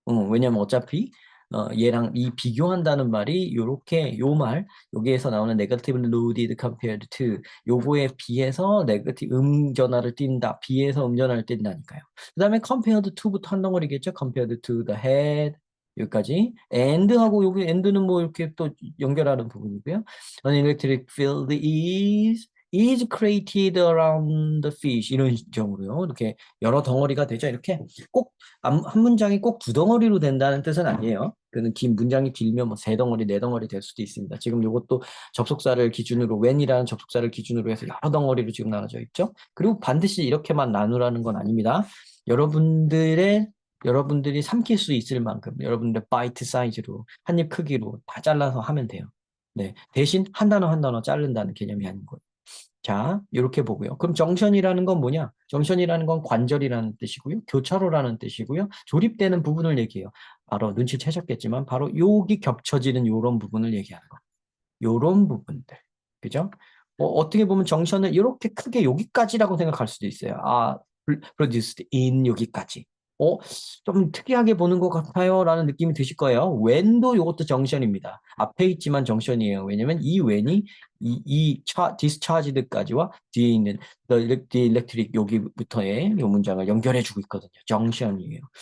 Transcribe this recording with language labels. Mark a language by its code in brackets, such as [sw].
[ko] 왜냐면 어차피 얘랑 이 비교한다는 말이 요렇게 요 말 여기에서 나오는 [en] negatively loaded compared to [ko] 요거에 비해서 네거티브 음전화를 띈다. 비해서 음전화를 띈다니까요. 그 다음에 compared to부터 한 덩어리겠죠. [en] compared to the head [ko] 여기까지 and하고 여기 and는 뭐 이렇게 또 연결하는 부분이고요. [en] An electric field is created around the fish [ko] 이런 식으로요. 이렇게 여러 덩어리가 되죠. 이렇게 꼭 한 문장이 꼭 두 덩어리로 된다는 뜻은 아니에요. 그는 긴 문장이 길면 뭐 세 덩어리, 네 덩어리 될 수도 있습니다. 지금 이것도 접속사를 기준으로 when이라는 접속사를 기준으로 해서 여러 덩어리로 지금 나눠져 있죠. 그리고 반드시 이렇게만 나누라는 건 아닙니다. 여러분들이 삼킬 수 있을 만큼 여러분들 바이트 사이즈로 한 입 크기로 다 잘라서 하면 돼요. 네, 대신 한 단어 한 단어 자른다는 개념이 아닌 거예요. 자, 이렇게 보고요. 그럼 정션이라는 건 뭐냐? 정션이라는 건 관절이라는 뜻이고요. 교차로라는 뜻이고요. 조립되는 부분을 얘기해요. 바로 눈치채셨겠지만 바로 여기 겹쳐지는 요런 부분을 얘기하는 거. 요런 부분들. 그죠? 어떻게 보면 정션을 이렇게 크게 여기까지라고 생각할 수도 있어요. [en] produced in [ko] 여기까지. 좀 특이하게 보는 것 같아요. 라는 느낌이 드실 거예요. when도 이것도 정션입니다. 앞에 있지만 정션이에요. 왜냐면 이 when이 discharged까지와 뒤에 있는 the electric 여기부터의 이 문장을 연결해주고 있거든요. 정션이에요.